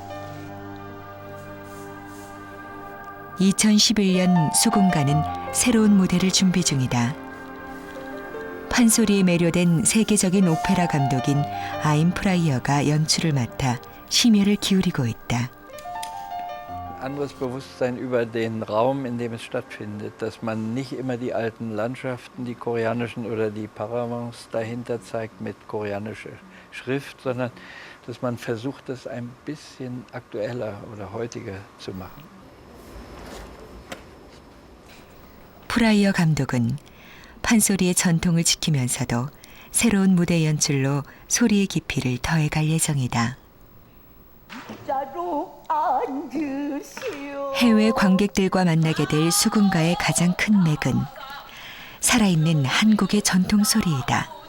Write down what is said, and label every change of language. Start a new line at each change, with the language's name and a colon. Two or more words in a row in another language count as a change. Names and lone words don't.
Korean: 2011년 수군가는 새로운 무대를 준비 중이다. 판소리에 매료된 세계적인 오페라 감독인 아임 프라이어가 연출을 맡아 심혈을 기울이고 있다.
German: Anderes Bewusstsein über den Raum, in dem es stattfindet, dass man nicht immer die alten Landschaften, die koreanischen oder die Paravents dahinter zeigt mit koreanischer Schrift, sondern dass man versucht, das ein bisschen aktueller oder heutiger zu machen.
Korean: 프라이어 감독은 판소리의 전통을 지키면서도 새로운 무대 연출로 소리의 깊이를 더해갈 예정이다. 해외 관객들과 만나게 될 수군가의 가장 큰 맥은 살아있는 한국의 전통 소리이다.